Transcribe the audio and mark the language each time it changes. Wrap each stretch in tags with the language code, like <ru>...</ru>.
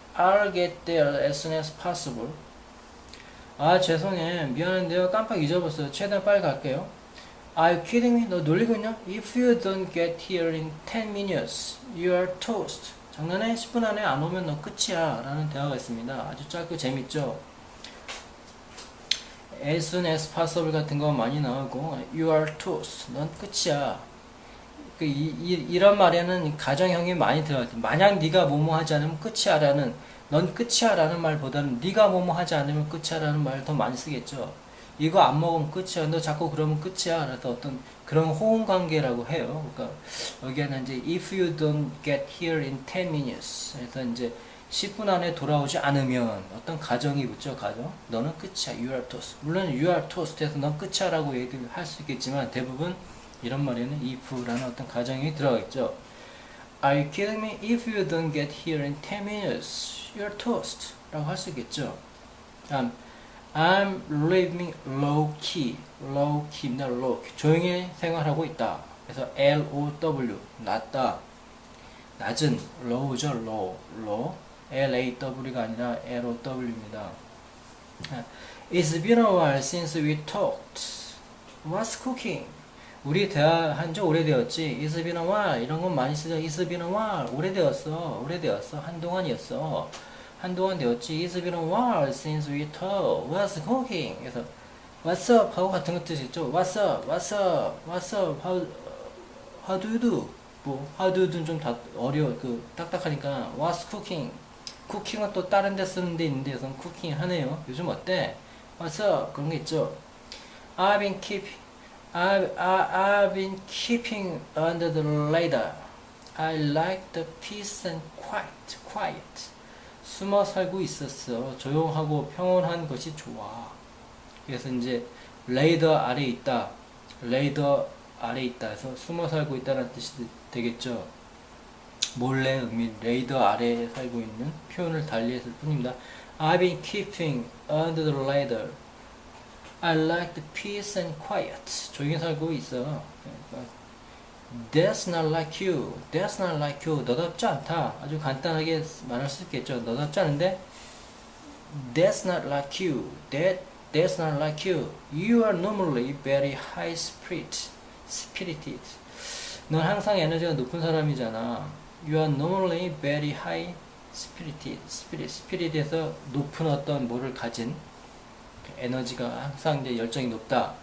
<en>I'll get there as soon as possible.</en> <ko>아, 죄송해. 미안한데요. 깜빡 잊어버렸어요. 최대한 빨리 갈게요.</ko> <en>Are you kidding me?</en> <ko>너 놀리고 있냐?</ko> <en>If you don't get here in 10 minutes, you are toast.</en> <ko>장난해? 10분 안에 안 오면 너 끝이야 라는 대화가 있습니다. 아주 짧고 재밌죠.</ko> <en>as soon as possible</en> <ko>같은 거 많이 나오고</ko> <en>you are toast.</en> <ko>넌 끝이야. 이런 말에는 가정형이 많이 들어가요. 만약 네가 뭐뭐 하지 않으면 끝이야 라는 넌 끝이야 라는 말보다는 네가 뭐뭐 하지 않으면 끝이야 라는 말을 더 많이 쓰겠죠. 이거 안 먹으면 끝이야. 너 자꾸 그러면 끝이야. 그래서 어떤 그런 호응 관계라고 해요. 그러니까 여기에는 이제</ko> <en>if you don't get here in 10 minutes.</en> <ko>그래서 이제 10분 안에 돌아오지 않으면 어떤 가정이 붙죠. 가정. 너는 끝이야.</ko> <en>You are toast.</en> <ko>물론</ko> <en>you are toast</en> <ko>에서 넌 끝이야 라고 얘기를 할 수 있겠지만 대부분 이런 말에는 if라는 어떤 가정이 들어가 있죠.</ko> <en>Are you kidding me? If you don't get here in 10 minutes, you're toast.</en> <ko>라고 할 수 있겠죠.</ko> <en>I'm living low key. low key입니다. low key.</en> <ko>조용히 생활하고 있다. 그래서 L-O-W. 낮다. 낮은. low죠. low. low. L-A-W가 아니라 L-O-W입니다.</ko> <en>It's been a while since we talked. What's cooking?</en> <ko>우리 대화한 지 오래되었지.</ko> <en>It's been a while.</en> <ko>이런 건 많이 쓰죠.</ko> <en>It's been a while.</en> <ko>오래되었어. 오래되었어. 한동안이었어. 한동안 되었지.</ko> <en>It's been a while since we talked. What's cooking?</en> <ko>그래서</ko> <en>What's up?</en> <ko>하고 같은 거 뜻이죠.</ko> <en>What's up? What's up? What's up? How do you do?</en> <ko>뭐</ko> <en>How do you do</en> <ko>는 좀 어려워. 딱딱하니까</ko> <en>What's cooking?</en> <ko>쿠킹은 또 다른 데 쓰는 데 있는데 여기서는 쿠킹 하네요. 요즘 어때?</ko> <en>What's up?</en> <ko>그런 게 있죠.</ko> <en>I've been keeping under the radar. I like the peace and quiet.</en> <ko>숨어 살고 있었어. 조용하고 평온한 것이 좋아. 그래서 이제 레이더 아래 있다. 레이더 아래 있다 해서 숨어 살고 있다는 뜻이 되겠죠. 몰래 레이더 아래에 살고 있는 표현을 달리했을 뿐입니다.</ko> <en>I've been keeping under the radar. I like the peace and quiet.</en> <ko>조용히 살고 있어.</ko> <en>That's not like you. That's not like you.</en> <ko>너답지 않다. 아주 간단하게 말할 수 있겠죠. 너답지 않은데</ko> <en>That's not like you. That's not like you. You are normally very high spirited.</en> <ko>넌 항상 에너지가 높은 사람이잖아.</ko> <en>You are normally very high spirited.</en> <ko>spirit에서 높은 어떤 뭐를 가진 에너지가 항상 이제 열정이 높다.</ko>